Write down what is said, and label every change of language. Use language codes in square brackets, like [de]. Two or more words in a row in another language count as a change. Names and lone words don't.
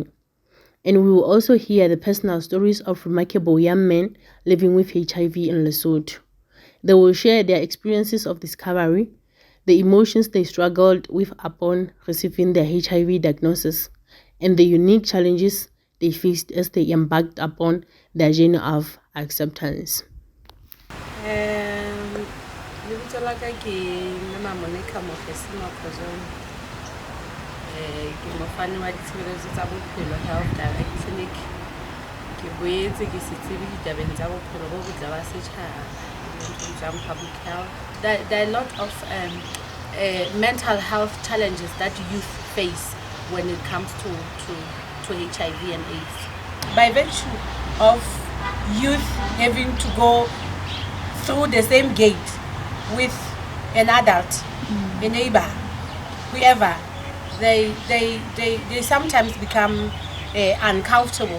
[en] And we will also hear the personal stories of remarkable young men living with HIV in Lesotho. They will share their experiences of discovery, the emotions they struggled with upon receiving their HIV diagnosis, and the unique challenges they faced as they embarked upon their journey of acceptance. [st] Lebitso la ka ke Mama Monica Mofesima Khozone. Ke mofani wa ditshebeletso tsa bophelo Health Direct Clinic. Ke boetse ke setsebi ditabeng tsa bophelo bo botle ba setjhaba, [en] public health. There are a lot of mental health challenges that youth face when it comes to HIV and AIDS. By virtue of youth having to go through the same gate with an adult, a neighbor, whoever, they sometimes become uncomfortable.